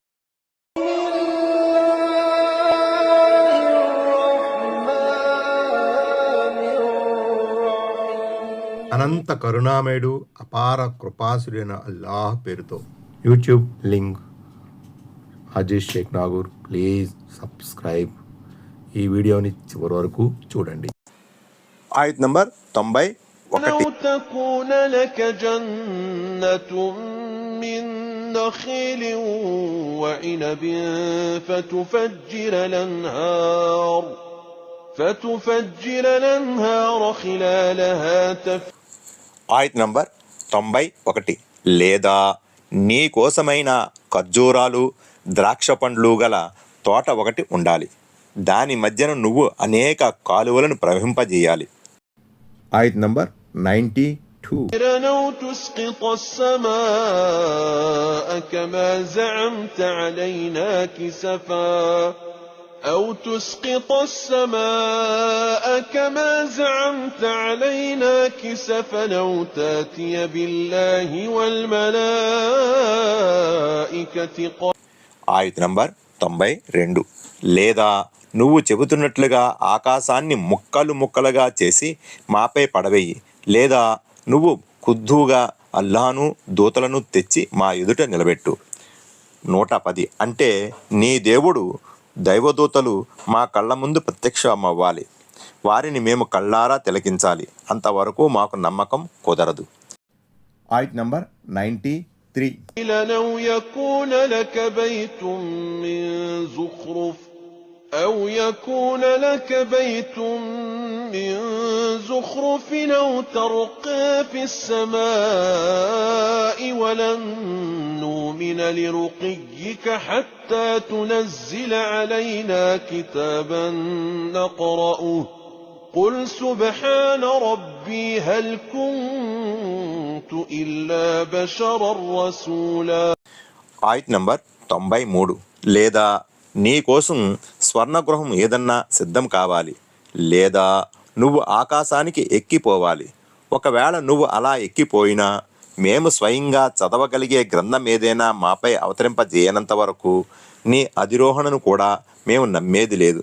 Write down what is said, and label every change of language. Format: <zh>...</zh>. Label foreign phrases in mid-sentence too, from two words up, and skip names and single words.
<te>అనంత కరుణామయుడు, అపార కృపాసుడైన అల్లాహ్ పేరుతో.</te> <en>YouTube link</en> <te>అజీజ్ షేక్ నాగూర్.</te> <en>please subscribe.</en> <te>ఈ వీడియోని చివరి వరకు చూడండి. ఆయత్ నంబర్ 91.</te> <ar>تكون لك جنة من نخيل وعنب فتفجر الأنهار خلالها</ar> <te>ఆయత్ నంబర్ 91. లేదా నీ కోసమైన ఖర్జూరాలు, ద్రాక్ష పండ్లు గల తోట ఒకటి ఉండాలి, దాని మధ్యన నువ్వు అనేక కాలువలను ప్రవహింపజేయాలి. ఆయత్ నంబర్ 92.</te> <ar>أو تسقط السماء كما زعمت علينا كسفا أو تاتي بالله والملائكة.</ar> <te>ఆయత్ నంబర్ 92. లేదా నువ్వు చెబుతున్నట్లుగా ఆకాశాన్ని ముక్కలు ముక్కలుగా చేసి మాపై పడవేయి, లేదా నువ్వు ఖుద్దుగా అల్లాను దూతలను తెచ్చి మా ఎదుట నిలబెట్టు. 110. అంటే నీ దేవుడు దైవదూతలు మా కళ్ళ ముందు ప్రత్యక్షమవ్వాలి, వారిని మేము కళ్ళారా తిలకించాలి, అంతవరకు మాకు నమ్మకం కుదరదు. ఆయత్ నంబర్ 93.</te> <ar>لو يكون لك بيت من زخرف أو يكون لك بيت من زخرف أو ترقى في السماء ولن نؤمن لرقيك حتى تنزل علينا كتابا نقرأه قل سبحان ربي هل كنت إلا بشرا رسولا.</ar> <te>ఆయత్ నంబర్ 93. లేదా నీ కోసం స్వర్ణగృహం ఏదన్నా సిద్ధం కావాలి, లేదా నువ్వు ఆకాశానికి ఎక్కిపోవాలి. ఒకవేళ నువ్వు అలా ఎక్కిపోయినా మేము స్వయంగా చదవగలిగే గ్రంథం ఏదైనా మాపై అవతరింపజేయనంత వరకు నీ అధిరోహణను కూడా మేము నమ్మేది లేదు.</te>